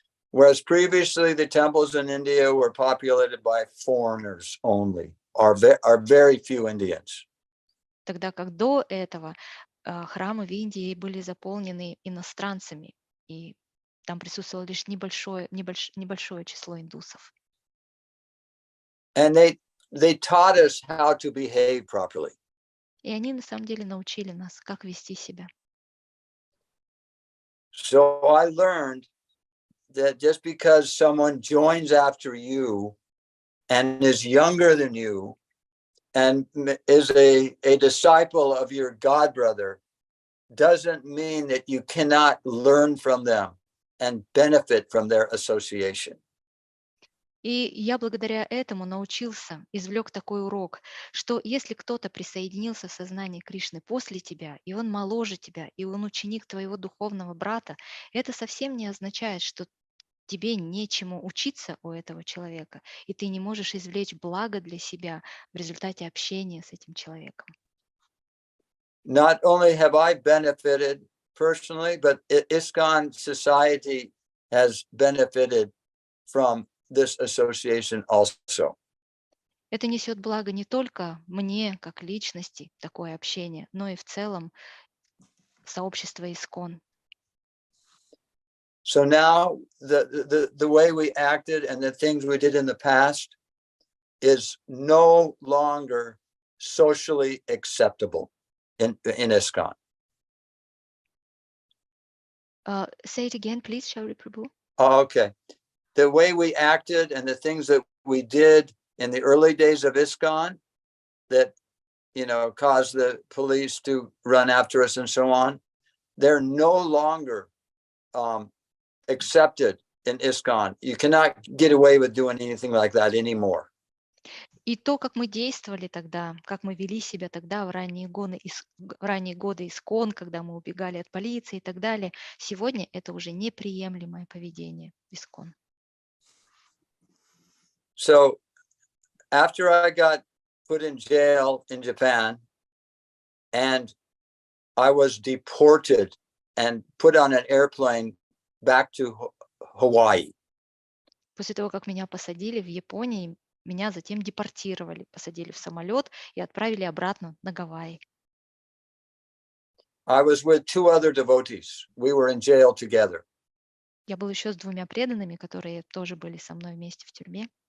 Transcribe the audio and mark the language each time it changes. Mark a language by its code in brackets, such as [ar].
[en] Whereas previously the temples in India were populated by foreigners only, are very few Indians. [ru] Тогда как до этого храмы в Индии были заполнены иностранцами, и там присутствовало лишь небольшое число индусов. [en] And they taught us how to behave properly. [ru] И они на самом деле научили нас, как вести себя. [en] So I learned that just because someone joins after you and is younger than you and is a disciple of your god brother doesn't mean that you cannot learn from them and benefit from their association. [ru] И я благодаря этому научился, извлек такой урок, что если кто-то присоединился в сознании Кришны после тебя, и он моложе тебя, и он ученик твоего духовного брата, это совсем не означает, что тебе нечему учиться у этого человека, и ты не можешь извлечь благо для себя в результате общения с этим человеком. [en] Not only have I benefited personally, but ISKCON society has benefited from this association also. [ru] Это несет благо не только мне, как личности, такое общение, но и в целом сообщество ИСКОН. [en] So now the way we acted and the things we did in the past is no longer socially acceptable in ISKCON. Say it again, please, Шаури Прабhu. Oh, okay. The way we acted and the things that we did in the early days of ISKCON that, caused the police to run after us and so on, they're no longer accepted in ISKCON. You cannot get away with doing anything like that anymore. [ru] И то, как мы действовали тогда, как мы вели себя тогда в ранние годы ИСКОН, когда мы убегали от полиции и так далее, сегодня это уже неприемлемое поведение ИСКОН. [en] So after I got put in jail in Japan and I was deported and put on an airplane back to Hawaii. [ru] После того, как меня посадили в Японии, меня затем депортировали, посадили в самолет и отправили обратно на Гавайи. [en] I was with two other devotees. We were in jail together. [ru] Я был еще с двумя преданными, которые тоже были со мной вместе в тюрьме